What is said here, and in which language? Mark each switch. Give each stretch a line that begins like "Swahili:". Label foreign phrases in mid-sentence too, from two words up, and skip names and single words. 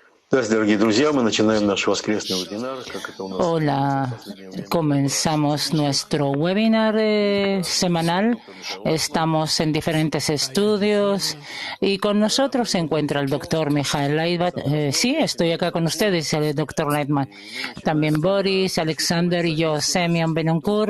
Russian: Здравствуйте, дорогие друзья. Мы начинаем наш воскресный вебинар, как это у нас в
Spanish: Hola,
Russian: последнее время.
Spanish: comenzamos nuestro webinar semanal. Estamos en diferentes estudios y con nosotros se encuentra el doctor Mijael Leitman. Sí, estoy acá con ustedes, el doctor Leitman. También Boris, Alexander y yo, Semyon Benoncourt.